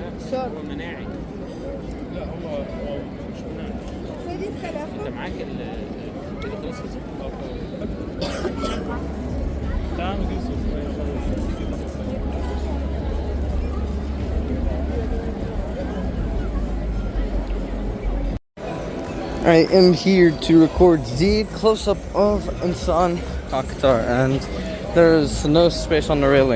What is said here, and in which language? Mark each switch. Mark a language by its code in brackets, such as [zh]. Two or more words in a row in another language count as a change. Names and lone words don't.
[ru] Все. [ar] انت معاك كده خلاص تعال نجيب صوص. [en] I am here to record the close-up of Insan Akhtar, and there's no space on the railing.